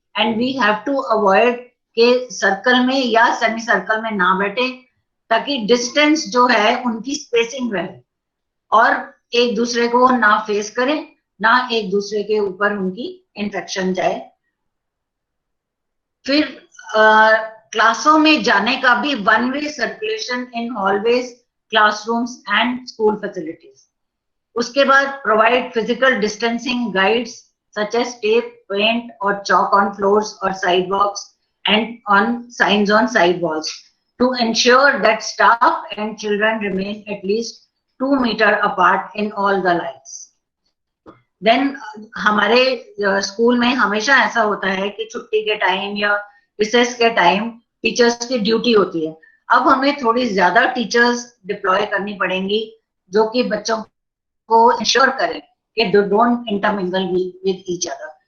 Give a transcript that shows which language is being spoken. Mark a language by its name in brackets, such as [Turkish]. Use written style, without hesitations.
[English] and we have to avoid [Hindi] के circle में या सेमी सर्कल में ना बैठे, ताकि डिस्टेंस जो है उनकी स्पेसिंग रहे और एक दूसरे को ना फेस करें, ना एक दूसरे के ऊपर उनकी इंफेक्शन जाए। फिर क्लासों में जाने का भी [English] One way circulation in hallways, classrooms and school facilities. [Hindi] उसके बाद [English] Provide physical distancing guides such as tape, paint और chalk on floors or sidewalks and on signs on side walls to ensure that staff and children remain at least 2 meters apart in all the lines. [Hindi] Then हमारे school में हमेशा ऐसा होता है कि छुट्टी के टाइम या रिसेस के टाइम टीचर्स की ड्यूटी होती है। अब हमें थोड़ी ज्यादा टीचर्स डिप्लॉय करनी पड़ेंगी जो कि बच्चों को इंश्योर करें कि [English] They don't intermingle with each other.